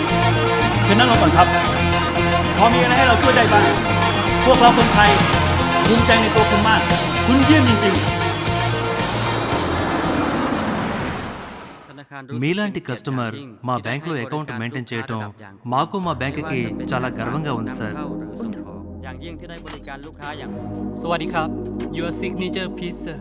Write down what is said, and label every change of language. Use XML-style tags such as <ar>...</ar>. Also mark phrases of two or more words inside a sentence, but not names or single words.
<th>เชิญนั่งลงก่อนครับ พอมีอะไรให้เราช่วยได้บ้าง พวกเราคนไทยภูมิใจในตัวคุณมาก คุณเยี่ยมจริงๆ</th> <te>మీలాంటి కస్టమర్ మా బ్యాంకులో</te> <en>account maintain</en> <te>చేయటం మాకు మా బ్యాంకుకి చాలా గర్వంగా ఉంది సార్.</te> <th>อย่างยิ่งที่ได้บริการลูกค้าอย่างสวัสดีครับ</th> <en>Your signature please sir.</en>